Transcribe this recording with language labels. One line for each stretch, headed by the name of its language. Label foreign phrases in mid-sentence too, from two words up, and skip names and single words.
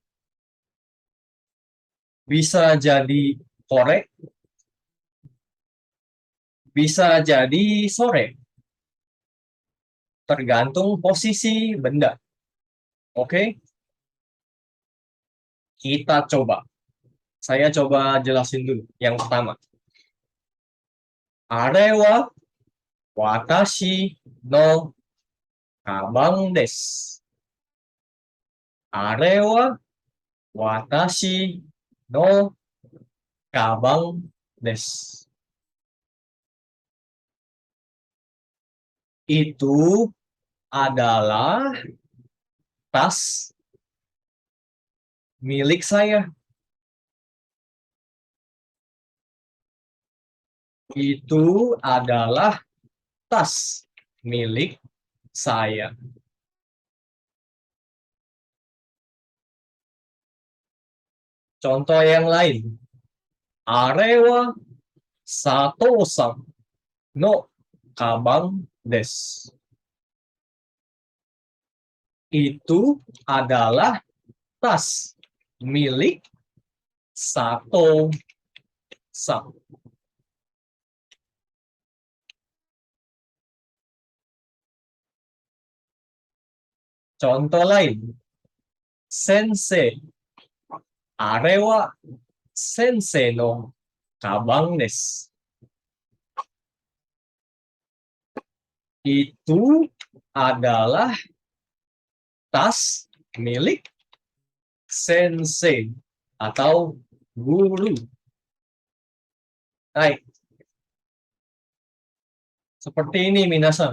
Indonesian: Bisa jadi kore, bisa jadi sore. Tergantung posisi benda. Oke? Kita coba. Saya coba jelasin dulu. Yang pertama.
Japanese: あれは私のかばんです. あれは私のかばんです.
Indonesian: Itu adalah tas milik saya. Itu adalah tas milik saya. Contoh yang lain.
Japanese: あれは佐藤さんのかばんです.
Indonesian: Itu adalah tas milik Sato-san. Contoh lain. Sensei.
Japanese: あれは先生のかばんです.
Indonesian: Itu adalah tas milik sensei atau guru. Baik. Seperti ini minasan.